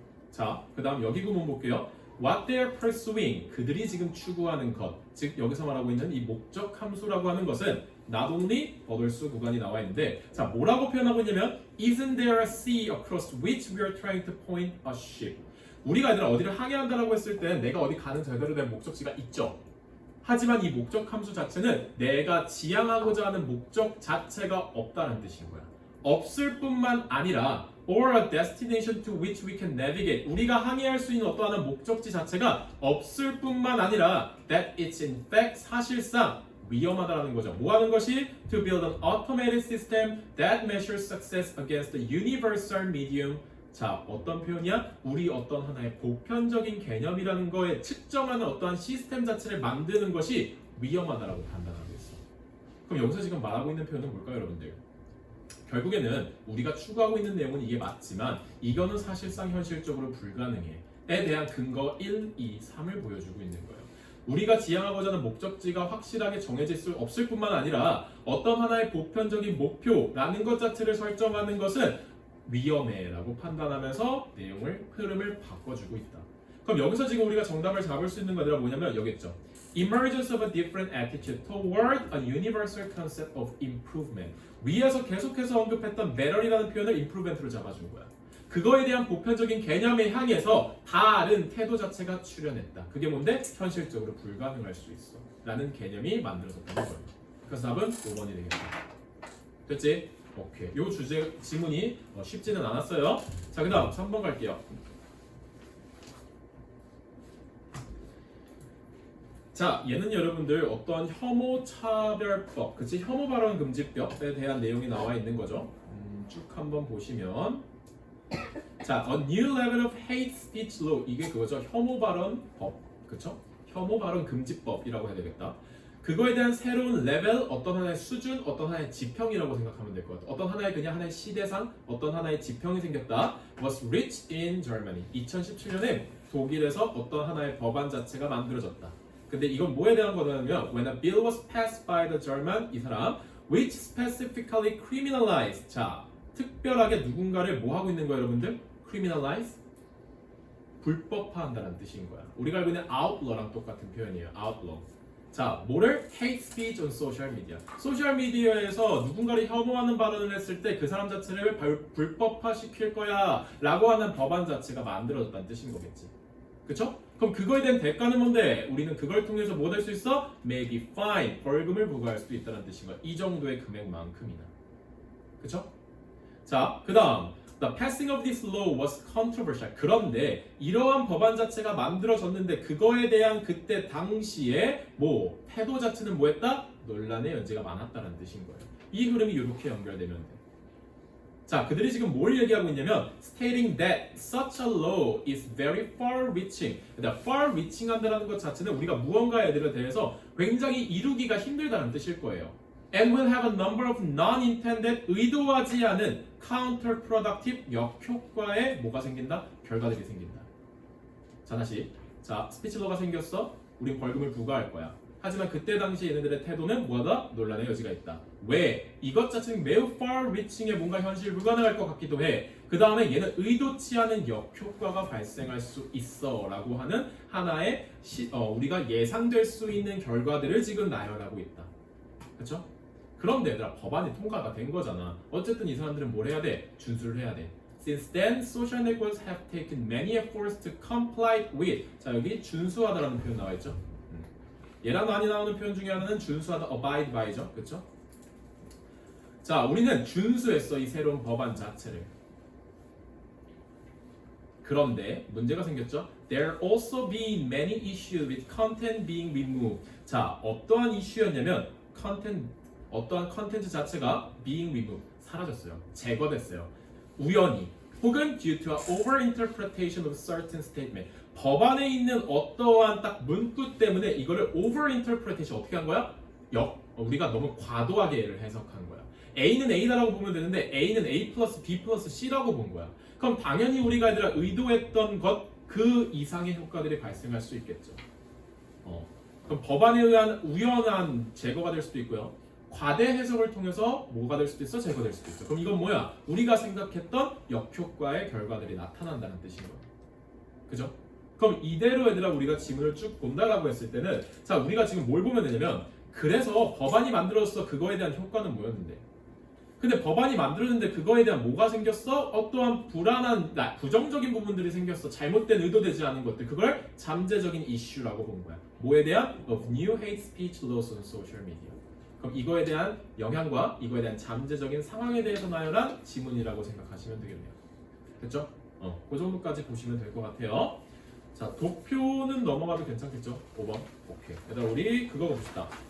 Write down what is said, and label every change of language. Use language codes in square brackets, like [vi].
[ko] 자, 그 다음 여기 구문 볼게요. [en] What they are pursuing, [ko] 그들이 지금 추구하는 것, 즉 여기서 말하고 있는 이 목적 함수라고 하는 것은 [en] not only [ko] 버들수 구간이 나와 있는데, 자, 뭐라고 표현하고 있냐면 [en] Isn't there a sea across which we are trying to point a ship? [ko] 우리가 얘들아 어디를 항해한다라고 했을 때 내가 어디 가는 제대로 된 목적지가 있죠. 하지만 이 목적 함수 자체는 내가 지향하고자 하는 목적 자체가 없다는 뜻인 거야. 없을 뿐만 아니라 [en] or a destination to which we can navigate. [ko] 우리가 항해할 수 있는 어떠한 목적지 자체가 없을 뿐만 아니라 [en] that it's in fact [ko] 사실상 위험하다라는 거죠. 뭐 하는 것이? [en] To build an automated system that measures success against the universal medium. [ko] 자, 어떤 표현이야? 우리 어떤 하나의 보편적인 개념이라는 거에 측정하는 어떠한 시스템 자체를 만드는 것이 위험하다라고 판단하고 있어. 그럼 여기서 지금 말하고 있는 표현은 뭘까요, 여러분들? 결국에는 우리가 추구하고 있는 내용은 이게 맞지만 이거는 사실상 현실적으로 불가능해. 에 대한 근거 1, 2, 3을 보여주고 있는 거예요. 우리가 지향하고자 하는 목적지가 확실하게 정해질 수 없을 뿐만 아니라 어떤 하나의 보편적인 목표라는 것 자체를 설정하는 것은 위험해라고 판단하면서 내용을 흐름을 바꿔주고 있다. 그럼 여기서 지금 우리가 정답을 잡을 수 있는 것들은 뭐냐면 여기 있죠. [en] Emergence of a different attitude toward a universal concept of improvement. [ko] 위에서 계속해서 언급했던 better이라는 표현을 improvement로 잡아준 거야. 그거에 대한 보편적인 개념에 향해서 다른 태도 자체가 출현했다. 그게 뭔데? 현실적으로 불가능할 수 있어. 라는 개념이 만들어졌다는 거예요. 그래서 답은 5번이 되겠다. 됐지? 오케이. 요 주제 지문이 쉽지는 않았어요. 자, 그 다음 3번 갈게요. 자, 얘는 여러분들 어떤 혐오차별법, 그치? 혐오 발언 금지법에 대한 내용이 나와 있는 거죠. 쭉 한번 보시면, 자, [en] a new level of hate speech law, [ko] 이게 그거죠. 혐오 발언 법, 그쵸? 혐오 발언 금지법이라고 해야 되겠다. 그거에 대한 새로운 레벨, 어떤 하나의 수준, 어떤 하나의 지평이라고 생각하면 될 것 같아요. 어떤 하나의 그냥 하나의 시대상, 어떤 하나의 지평이 생겼다. [en] was reached in Germany. [ko] 2017년에 독일에서 어떤 하나의 법안 자체가 만들어졌다. 근데 이건 뭐에 대한 거냐면 [en] when a bill was passed by the German, [ko] 이 사람 [en] which specifically criminalized. [ko] 자, 특별하게 누군가를 뭐 하고 있는 거예요, 여러분들? [en] criminalize? [ko] 불법화한다는 뜻인 거야. 우리가 알고 있는 outlaw랑 똑같은 표현이에요. outlaw. 자, 뭐를? [en] hate speech on social media. [ko] 소셜 미디어에서 누군가를 혐오하는 발언을 했을 때 그 사람 자체를 불법화시킬 거야 라고 하는 법안 자체가 만들어졌다는 뜻인 거겠지. 그쵸? 그럼 그거에 대한 대가는 뭔데? 우리는 그걸 통해서 뭐 될 수 있어? [en] maybe fine, [ko] 벌금을 부과할 수도 있다는 뜻인 거야. 이 정도의 금액만큼이나. 그쵸? 자, 그 다음 [en] The passing of this law was controversial. [ko] 그런데 이러한 법안 자체가 만들어졌는데 그거에 대한 그때 당시에 뭐 태도 자체는 뭐했다? 논란의 여지가 많았다는 뜻인 거예요. 이 흐름이 이렇게 연결되면 돼. 자, 그들이 지금 뭘 얘기하고 있냐면 [en] stating that such a law is very far-reaching. [ko] 그러니까 far-reaching 한다는 것 자체는 우리가 무언가에 대해서 굉장히 이루기가 힘들다는 뜻일 거예요. [en] And will have a number of non-intended, [ko] 의도하지 않은 [en] counterproductive, [ko] 역효과의 뭐가 생긴다? 결과들이 생긴다. 자, 다시. 자, 스피치러가 생겼어. 우린 벌금을 부과할 거야. 하지만 그때 당시 얘네들의 태도는 뭐하다? 논란의 여지가 있다. 왜? 이것 자체는 매우 far-reaching에 뭔가 현실 불가능할 것 같기도 해. 그 다음에 얘는 의도치 않은 역효과가 발생할 수 있어 라고 하는 하나의 우리가 예상될 수 있는 결과들을 지금 나열하고 있다. 그렇죠? 그런데 얘들아 법안이 통과가 된 거잖아. 어쨌든 이 사람들은 뭘 해야 돼? 준수를 해야 돼. [en] Since then, social networks have taken many efforts to comply with. [ko] 자 여기 준수하다라는 표현 나와 있죠. 얘랑 많이 나오는 표현 중에 하나는 준수하다, abide by죠, 그렇죠? 자, 우리는 준수했어 이 새로운 법안 자체를. 그런데 문제가 생겼죠. [en] There also been many issues with content being removed. [ko] 자, 어떠한 이슈였냐면 어떠한 컨텐츠 자체가 [en] being removed, [ko] 사라졌어요, 제거됐어요. 우연히 혹은 [en] due to an overinterpretation of certain statement. [ko] 법안에 있는 어떠한 딱 문구 때문에 이거를 overinterpretation 어떻게 한 거야? 우리가 너무 과도하게 얘를 해석한 거야. A는 A다라고 보면 되는데 A는 A 플러스 B 플러스 C라고 본 거야. 그럼 당연히 우리가 얘들아 의도했던 것 그 이상의 효과들이 발생할 수 있겠죠. 그럼 법안에 의한 우연한 제거가 될 수도 있고요. 과대 해석을 통해서 뭐가 될 수도 있어? 제거될 수도 있어. 그럼 이건 뭐야? 우리가 생각했던 역효과의 결과들이 나타난다는 뜻인 거야. 그죠? 그럼 이대로 얘들아 우리가 지문을 쭉 본다라고 했을 때는 자 우리가 지금 뭘 보면 되냐면 그래서 법안이 만들어졌어. 그거에 대한 효과는 뭐였는데? 근데 법안이 만들어졌는데 그거에 대한 뭐가 생겼어? 어떠한 불안한, 부정적인 부분들이 생겼어. 잘못된 의도되지 않은 것들. 그걸 잠재적인 이슈라고 본 거야. 뭐에 대한? [en] Of new hate speech laws on social media. [ko] 그럼 이거에 대한 영향과 이거에 대한 잠재적인 상황에 대해서 나열한 지문이라고 생각하시면 되겠네요. 됐죠? 그 정도까지 보시면 될 것 같아요. 자, 도표는 넘어가도 괜찮겠죠? 5번. 오케이. 얘들아 우리 그거 봅시다.